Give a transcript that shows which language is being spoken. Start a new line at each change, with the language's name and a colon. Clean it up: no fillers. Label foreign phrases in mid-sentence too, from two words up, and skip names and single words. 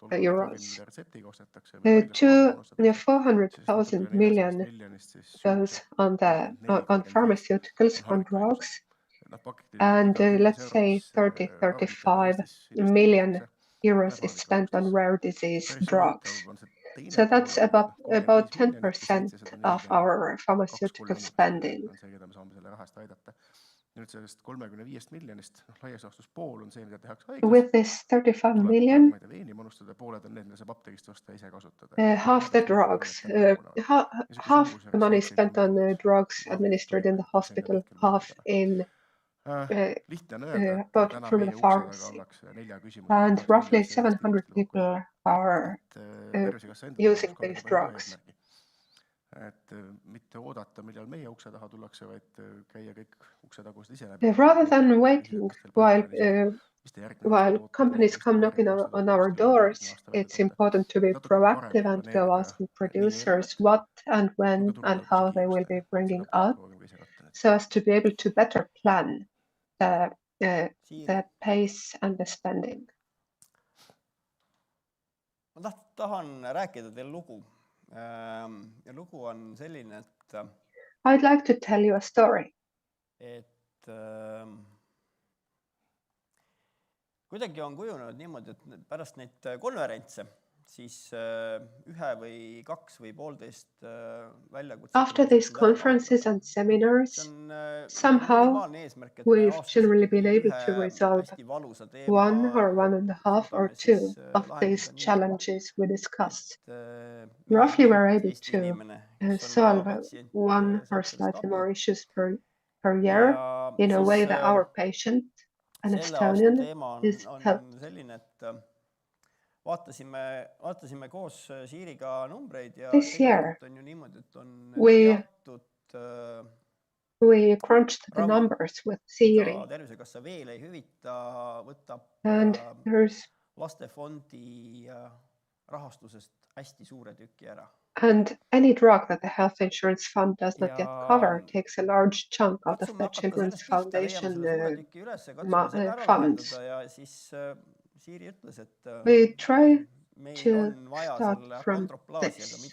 English: 400,000 million goes on pharmaceuticals, on drugs, and let's say 35 million euros is spent on rare disease drugs. So that's about 10% of our pharmaceutical spending.
Estonian: on see, keda me saame selle rahast aidata. Nüüd sellest 35 miljonist laias laastus pool on see, mida tehakse haiglas.
English: With this 35 million,
Estonian: ma ei tea, veeni manustada, pooled on need, mida saab apteegist osta ise kasutada.
English: half the drugs, half the money spent on drugs administered in the hospital, half in bought from the pharmacy. And roughly 700 people are using these drugs.
Estonian: Mitte oodata, millal meie ukse taha tullakse, vaid käia kõik ukse tagused ise läbi.
English: Rather than waiting while companies come knocking on our doors, it's important to be proactive and go asking producers what and when and how they will be bringing up, so as to be able to better plan the pace and the spending.
Estonian: Ma tahan rääkida teile lugu. Ja lugu on selline, et
English: I'd like to tell you a story.
Estonian: Et kuidagi on kujunenud niimoodi, et pärast neid konverentse siis ühe või kaks või poolteist väljakutset.
English: After these conferences and seminars, somehow we've generally been able to resolve 1 or 1.5 or 2 of these challenges we discussed. Roughly we're able to solve 1 or slightly more issues per year in a way that our patient, an Estonian, is helped.
Estonian: Vaatasime koos Siiriga numbreid ja
English: this year
Estonian: on ju niimoodi, et on
English: teatud we crunched the numbers with Siiri.
Estonian: Tervisekassa veel ei hüvita, võtab lastefondi rahastusest hästi suure tüki ära.
English: And any drug that the health insurance fund does not yet cover takes a large chunk out of the Children's Foundation funds. We try to start from this.